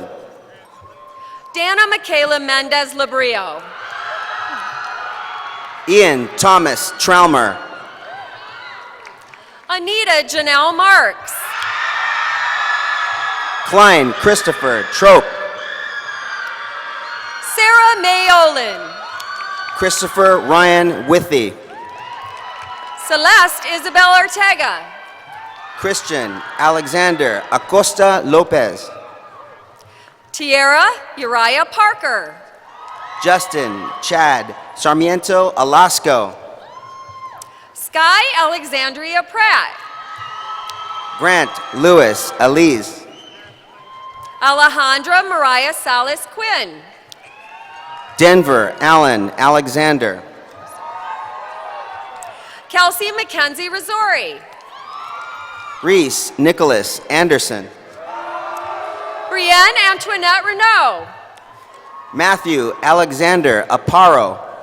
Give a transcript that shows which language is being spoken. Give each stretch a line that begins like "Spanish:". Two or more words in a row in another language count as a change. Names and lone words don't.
English: Dana Michaela Mendez Labrio. Ian Thomas Traumer. Anita Janelle Marks. Klein Christopher Trope. Sarah May Olin. Christopher Ryan Withy. Celeste Isabel Ortega. Christian Alexander Acosta Lopez. Tierra Uriah Parker. Justin Chad Sarmiento Alasco. Sky Alexandria Pratt. Grant Lewis Elise. Alejandra Mariah Salas Quinn. Denver Allen Alexander. Kelsey Mackenzie Risori. Reese Nicholas Anderson. Brienne Antoinette Renault. Matthew Alexander Aparo.